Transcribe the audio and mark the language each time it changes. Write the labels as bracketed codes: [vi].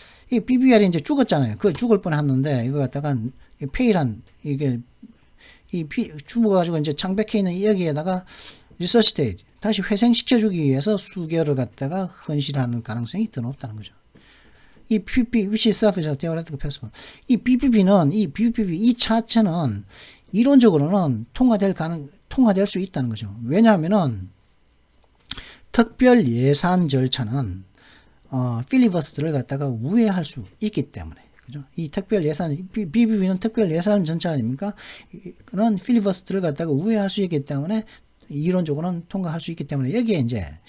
[ko] 이 BBR이 이제 죽었잖아요. 그 죽을 뻔했는데 이거 갖다가 페일한 이게 죽어가지고 이제 창백해 있는 여기에다가 리서시테이트 다시 회생시켜주기 위해서 수개월을 갖다가 헌신하는 가능성이 더 높다는 거죠. [en] 이 BBB which itself is theoretically possible. [ko] 이 BBB 이 자체는 이론적으로는 통과될 수 있다는 거죠. 왜냐하면은 특별 예산 절차는 필리버스터를 갖다가 우회할 수 있기 때문에. 그죠? 이 특별 예산, BBB는 특별 예산 전체 아닙니까? 그는 필리버스터를 갖다가 우회할 수 있기 때문에, 이론적으로는 통과할 수 있기 때문에, 여기에 이제,